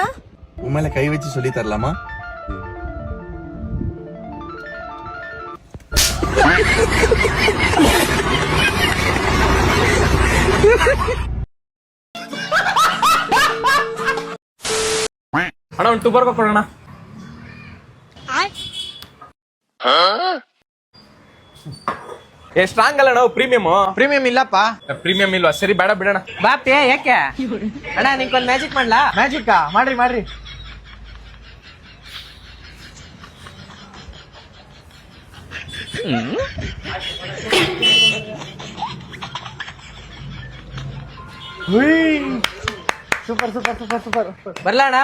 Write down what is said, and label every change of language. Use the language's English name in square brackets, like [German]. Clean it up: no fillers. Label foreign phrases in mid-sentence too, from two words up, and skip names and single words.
[Tamil] உன் மேல கை வச்சு சொல்லி தரலாமா? அண்ணா ஒரு 2 பர்கர் போடுங்கண்ணா. [Kannada] ಸ್ಟ್ರಾಂಗ್ ಅಲ್ಲ ನಾವು ಪ್ರೀಮಿಯಂ ಇಲ್ಲಪ್ಪ. ಪ್ರೀಮಿಯಂ ಇಲ್ವಾ? ಸರಿ ಬೇಡ ಬಿಡೋಣ. ಬಾಪೆ ಯಾಕೆ ಅಣ್ಣ, ನಿಂಗೊಂದು ಮ್ಯಾಜಿಕ್ ಮಾಡ್ಲಾ? ಮ್ಯಾಜಿಕ್ ಮಾಡ್ರಿ ಮಾಡ್ರಿ. [English] super super super super. [Kannada] ಬರ್ಲಾ ಅಣ್ಣ?